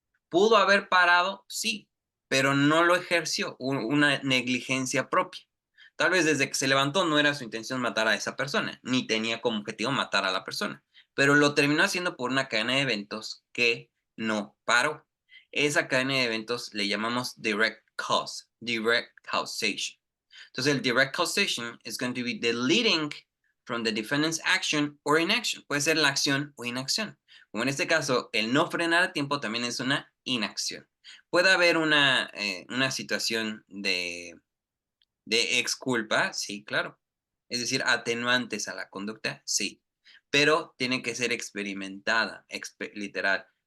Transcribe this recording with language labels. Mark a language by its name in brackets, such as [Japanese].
[Spanish] ¿Pudo haber parado? Sí, pero no lo ejerció, una negligencia propia. Tal vez desde que se levantó no era su intención matar a esa persona, ni tenía como objetivo matar a la persona, pero lo terminó haciendo por una cadena de eventos que no paró. Esa cadena de eventos le llamamos direct cause, direct causation. Entonces, el [English] direct causation is going to be the leading from the defendant's action or inaction. [Spanish] Puede ser la acción o inacción. Como en este caso, el no frenar a tiempo también es una inacción. Puede haber una situación de exculpa, sí, claro. Es decir, atenuantes a la conducta, sí. Pero tiene que ser experimentada, literal.